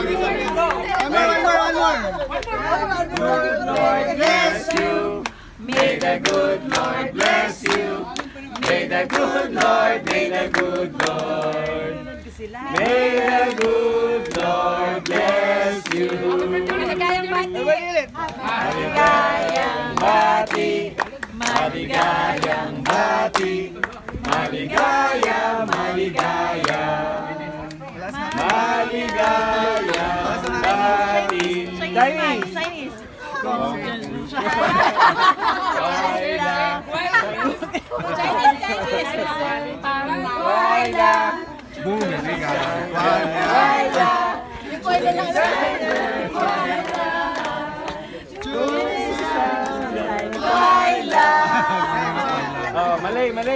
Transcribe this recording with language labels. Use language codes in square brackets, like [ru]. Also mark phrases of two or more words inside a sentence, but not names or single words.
[en] One more. Good Lord bless you. May the good Lord bless you. May the good Lord, may the good Lord. May the good Lord bless you. [tl] Maligayang bati. Maligayang bati. Maligaya, maligaya. Maligayang bati. [en] Chinese. Boom, oh, Malay.